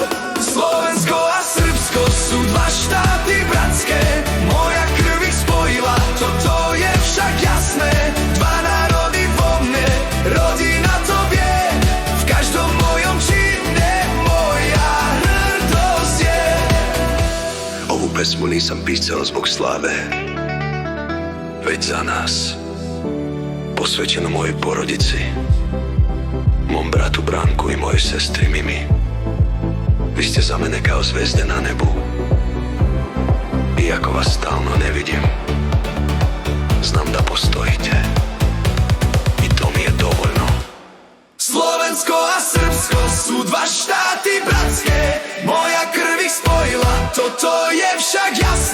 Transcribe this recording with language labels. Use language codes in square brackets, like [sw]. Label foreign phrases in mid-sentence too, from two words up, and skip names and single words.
[sk] Slovensko a Srbsko sú dva štáty bratské. Moja krv ich spojila, toto je však jasné. Dva národy vo mne, rodina to vie. V každom mojom čine moja hrdosť je. [sr] Ovu pesmu nisam pisao zbog slave, već za nas, posvećeno mojoj porodici, mom bratu Branku i mojoj sestri Mimi. Vi ste za mene kao zvezde na nebu, iako vas stalno ne vidim, znam da postojite i to mi je dovoljno. [sk] Slovensko a Srbsko sú dva štáty bratské. Moja krv ich spojila, toto je však